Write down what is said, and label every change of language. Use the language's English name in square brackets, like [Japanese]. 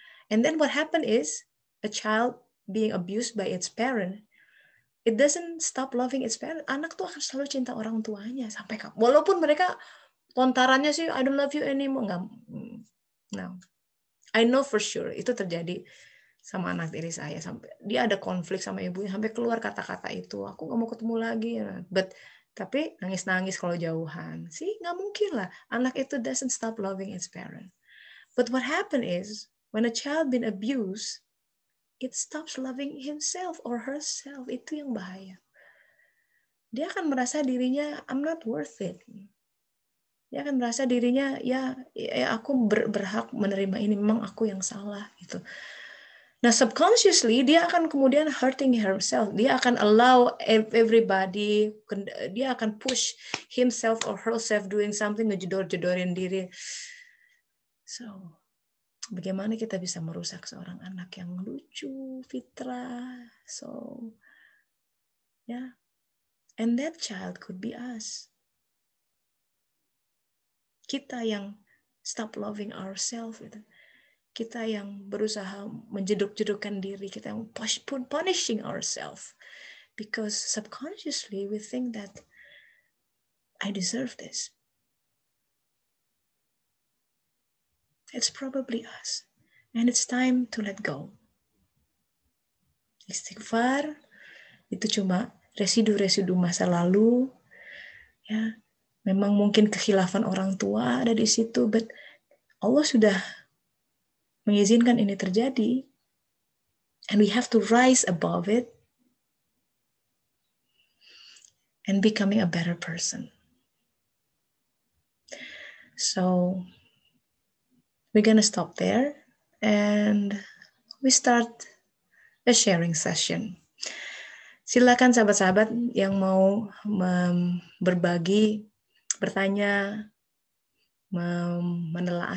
[English] And then what happened is a child being abused by its parent, it doesn't stop loving its parent. [Indonesian] Anak tuh akan selalu cinta orang tuanya sampai kapan. Walaupun mereka lontarannya sih [English] I don't love you anymore, [Indonesian] nggak. No. [English] I know for sure [Indonesian] itu terjadi sama anak tiri saya, sampai dia ada konflik sama ibunya sampai keluar kata-kata itu, aku nggak mau ketemu lagi. Tapi nangis-nangis kalau jauhan. Sih nggak mungkin lah. Anak itu [English] doesn't stop loving its parent. But what happened is when a child been abused, it stops loving himself or herself. [Indonesian] Itu yang bahaya. Dia akan merasa dirinya [English] I'm not worth it. [Indonesian] Dia akan merasa dirinya ya aku berhak menerima ini, memang aku yang salah gitu. Nah, subconsciously dia akan kemudian [English] hurting herself. [Indonesian] Dia akan [English] allow everybody, [Indonesian] dia akan [English] push himself or herself doing something, [Indonesian] ngejedor-jedorin diri. So, bagaimana kita bisa merusak seorang anak yang lucu, fitrah? [English] So, yeah. And that child could be us. [Indonesian] Kita yang [English] stop loving ourselves, [Indonesian] gitu. Kita yang berusaha menjeduk-jedukkan diri, kita yang [English] punishing ourselves. Because subconsciously we think that I deserve this. It's probably us. And it's time to let go. [Indonesian] Istighfar itu cuma residu-residu masa lalu. Ya, memang mungkin kekhilafan orang tua ada di situ, but Allah sudah mengizinkan ini terjadi. [English] And we have to rise above it and becoming a better person. So we're gonna stop there and we start a sharing session. [Indonesian] Silakan sahabat-sahabat yang mau berbagi, bertanya, menelaah.